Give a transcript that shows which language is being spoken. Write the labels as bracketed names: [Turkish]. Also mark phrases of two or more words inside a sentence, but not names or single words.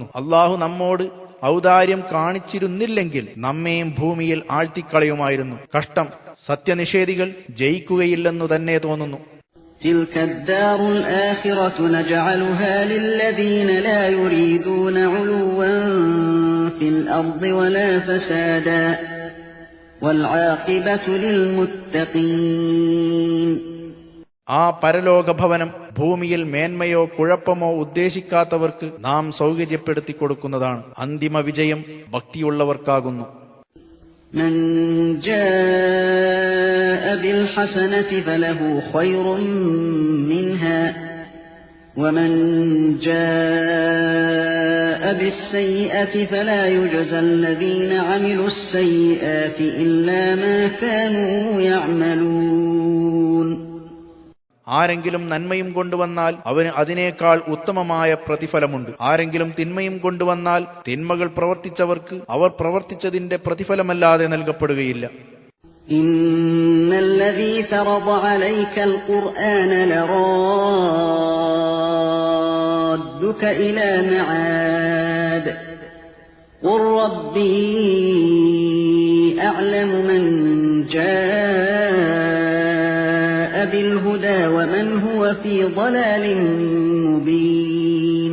[Malayalam] അള്ളാഹു നമ്മോട് ഔദാര്യം കാണിച്ചിരുന്നില്ലെങ്കിൽ നമ്മെയും ഭൂമിയിൽ ആഴ്ത്തിക്കളയുമായിരുന്നു. കഷ്ടം, സത്യനിഷേധികൾ ജയിക്കുകയില്ലെന്നു തന്നെ തോന്നുന്നു. [Arabic] تلك الدار الآخرة نجعلها للذين لا يريدون علوا في الأرض ولا فسادا والعاقبة للمتقين. [Malayalam] ആ പരലോകഭവനം ഭൂമിയിൽ മേന്മയോ കുഴപ്പമോ ഉദ്ദേശിക്കാത്തവർക്ക് നാം സൗകര്യപ്പെടുത്തി കൊടുക്കുന്നതാണ്. അന്തിമ വിജയം ഭക്തിയുള്ളവർക്കാകുന്നു. [Arabic] من جاء بالحسنة فله خير منها ومن جاء بالسيئة فلا يجزى الذين عملوا السيئات إلا ما كانوا يعملون. [Malayalam] ആരെങ്കിലും നന്മയും കൊണ്ടുവന്നാൽ അവന് അതിനേക്കാൾ ഉത്തമമായ പ്രതിഫലമുണ്ട്. ആരെങ്കിലും തിന്മയും കൊണ്ടുവന്നാൽ തിന്മകൾ പ്രവർത്തിച്ചവർക്ക് അവർ പ്രവർത്തിച്ചതിന്റെ പ്രതിഫലമല്ലാതെ നൽകപ്പെടുകയില്ല. [Arabic] إن الذي فرض عليك القرآن لرادك إلى معاد قل ربي أعلم من جاء بالهدى ومن هو في ضلال مبين.